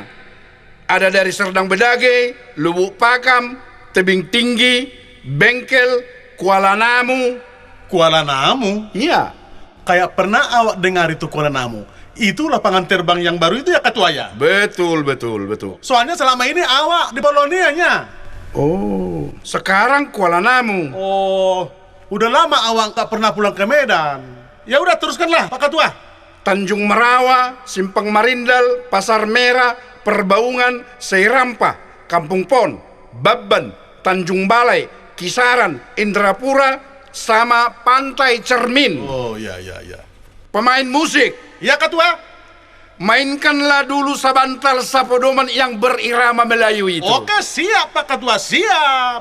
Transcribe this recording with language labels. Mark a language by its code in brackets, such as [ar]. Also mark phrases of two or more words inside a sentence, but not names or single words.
[id] Ada dari Serdang Bedage, Lubuk Pakam, Tebing Tinggi, Bengkel, Kuala Namu. Kuala Namu. Iya, Kayak pernah awak dengar itu Kuala Namu. Itu lapangan terbang yang baru itu ya, Ketua ya? betul. Soalnya selama ini awak di Polonianya. Oh, sekarang Kuala Namu. Oh, udah lama awak nggak pernah pulang ke Medan. Ya udah, teruskanlah, Pak Ketua. Tanjung Merawa, Simpang Marindal, Pasar Merah, Perbaungan, Seirampa, Kampung Pon, Babban, Tanjung Balai, Kisaran, Indrapura, sama Pantai Cermin. Oh, ya. Pemain musik, Ya, Ketua. mainkanlah dulu sabantal sapodoman yang berirama Melayu itu. Oke, siap, Pak Ketua, siap.